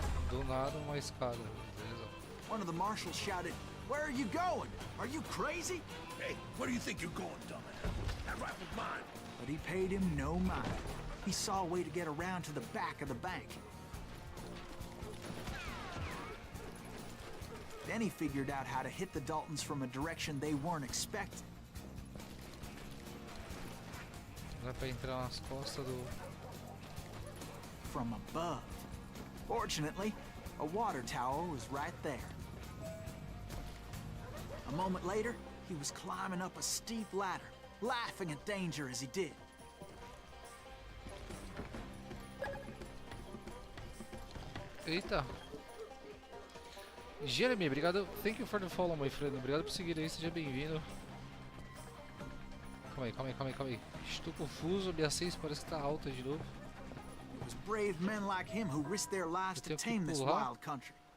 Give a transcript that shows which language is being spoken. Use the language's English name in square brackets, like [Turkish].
[Portuguese] Do nada uma escada, beleza. [English] One of the marshals shouted, "Where are you going? Are you crazy?" Hey, where do you think you're going, dumbass? That rifle's mine. But he paid him no mind. He saw a way to get around to the back of the bank. Then he figured out how to hit the Daltons from a direction they weren't expecting. [Portuguese] Dá pra entrar nas costas do... [English] From above. Fortunately, a water tower was right there. A moment later, he was climbing up a steep ladder, laughing at danger as he did. [Portuguese] Eita. Jeremy, obrigado. [English] Thank you for the follow, my friend. [Portuguese] Obrigado por seguir aí, seja bem-vindo. Calma aí. Estou confuso, minha 6 parece que tá alta de novo. [English] It was brave men like him who risked their lives to tame this wild country.